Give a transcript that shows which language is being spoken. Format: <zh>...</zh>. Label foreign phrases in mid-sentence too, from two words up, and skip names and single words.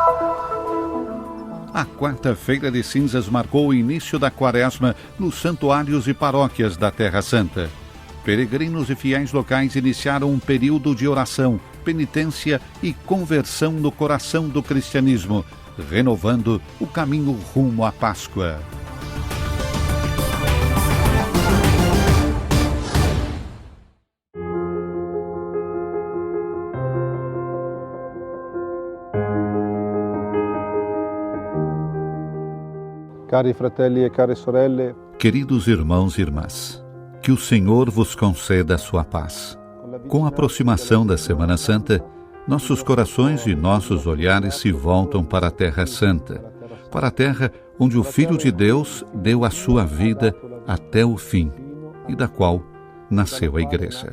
<pt>A quarta-feira de cinzas marcou o início da quaresma nos santuários e paróquias da Terra Santa. Peregrinos e fiéis locais iniciaram um período de oração, penitência e conversão no coração do cristianismo, renovando o caminho rumo à Páscoa.</pt> <it>Cari fratelli e care sorelle,</it> <pt>queridos irmãos e irmãs, que o Senhor vos conceda a sua paz. Com a aproximação da Semana Santa, nossos corações e nossos olhares se voltam para a Terra Santa, para a terra onde o Filho de Deus deu a sua vida até o fim e da qual nasceu a Igreja.</pt>